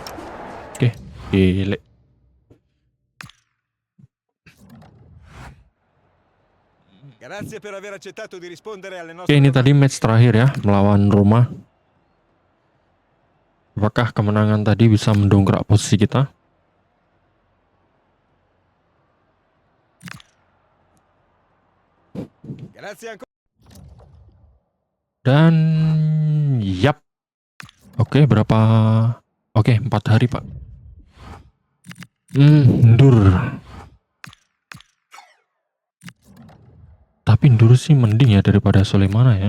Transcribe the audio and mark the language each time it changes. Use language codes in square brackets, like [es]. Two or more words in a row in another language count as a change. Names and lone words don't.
[id] Oke, gile. [it] Grazie per aver accettato di rispondere alle [id] Oke, [it] nostre [id] ini [it] domande. [id] tadi match terakhir ya, melawan Roma. Apakah kemenangan tadi bisa mendongkrak posisi kita? [it] Grazie ancora. [id] Dan yap. Oke, berapa? Oke, 4 hari, Pak. Ndur. Tapi Ndur sih mending ya daripada Soleimana ya.